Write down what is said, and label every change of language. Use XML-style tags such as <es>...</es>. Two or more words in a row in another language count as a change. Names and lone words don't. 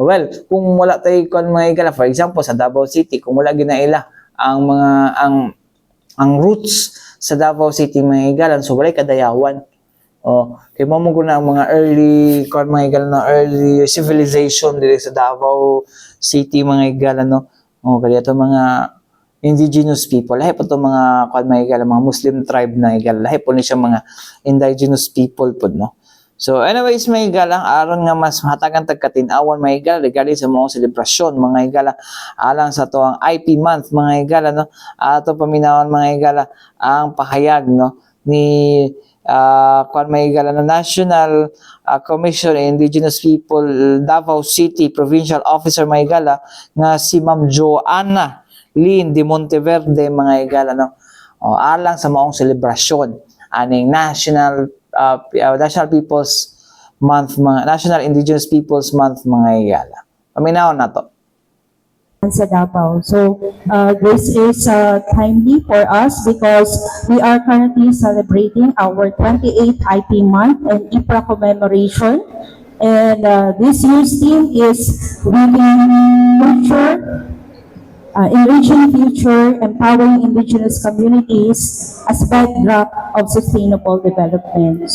<ceb>Well, kung wala tayo kon mga higala,</ceb> <en>for example,</en> <ceb>sa Davao City, kung wala ginaila ang mga ang roots sa Davao City mga higala, so walay kadayawan. Kay mo na ang mga early kon mga higala na</ceb> <en>early civilization</en> <ceb>diri sa Davao City mga higala no. Kaya ito mga</ceb> <en>indigenous people,</en> <ceb>lahi po ito mga kon mga higala, mga</ceb> <en>Muslim tribe</en> <ceb>na higala, lahi po ni siya mga</ceb> <en>indigenous people</en> <ceb>po no. So anyways, mga higala, aron nga mas hatagan tagkatinawan mga higala regarding sa mga selebrasyon mga higala alang sa tuang IP month mga higala no. Ato paminawan mga higala ang pahayag no ni kuan mga higala na</ceb> <en>National Commission on Indigenous People Davao City Provincial Officer</en> <ceb>mga higala nga si Ma'am Joanna Lynn de Monteverde mga higala no. Alang sa maong selebrasyon aning</ceb> <en>National People's Month, National Indigenous People's Month</en> <ceb>mga higala. Paminaw na to. Sa Davao.</ceb> <en>So this is timely for us because we are currently celebrating our 28th IP month and IPRA commemoration. And this year's theme is enriching future, empowering indigenous communities as bedrock of sustainable development.</en>